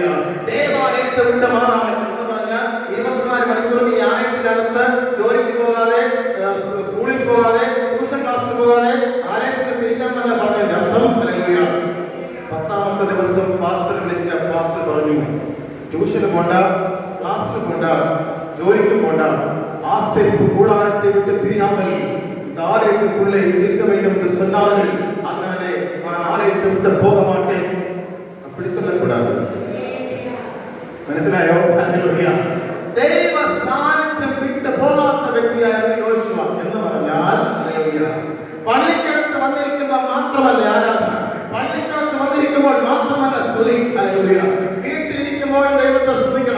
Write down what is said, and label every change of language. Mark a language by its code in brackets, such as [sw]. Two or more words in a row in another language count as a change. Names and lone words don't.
[ml] ദേവാലയത്തെ വിട്ട് മാറാവൻ എന്ന് പറഞ്ഞാൽ 24 മണിക്കൂറും ഈ ആലയത്തിന്റെ അകത്ത് ജോലിക്ക് പോകാതെ, സ്കൂളിൽ പോകാതെ, ട്യൂഷൻ ക്ലാസ്സിൽ പോകാതെ ആലയത്തിൽ തിരിക്കണം എന്നല്ല പറഞ്ഞതിന്റെ അർത്ഥം. ഹല്ലേലൂയ. 10ാമത്തെ ദിവസം പാസ്റ്റർ വിളിച്ച പാസ്റ്റർ പറഞ്ഞു, ട്യൂഷന് പോണ്ട, ക്ലാസ്സിന് പോണ്ട, ജോലിക്ക് പോണ്ട, [ta] ஆசரிப்பு கூடாரத்தை விட்டு பிரியாமல் இந்த ஆலயத்துக்குள்ளே இருக்க வேண்டும் என்று சொன்னார்கள். அதனாலே நான் ஆலயத்தை விட்டு போக மாட்டேன் அப்படி சொல்லக்கூடாது. [ml] മനസ്സിലായോ? ഹല്ലേലൂയ. ദൈവ സാന്നിധ്യം വിട്ട് പോകാത്ത വ്യക്തിയായിരുന്നു യോശുവ എന്ന് പറഞ്ഞാൽ, ഹല്ലേലൂയ, പള്ളിക്കകത്ത് വന്നിരിക്കുമ്പോൾ മാത്രമല്ല ആരാധന, പള്ളിക്കകത്ത് വന്നിരിക്കുമ്പോൾ മാത്രമല്ല സ്തുതി. ഹല്ലേലൂയ. വീട്ടിലിരിക്കുമ്പോൾ ദൈവത്തെ സ്തുതിക്കണം.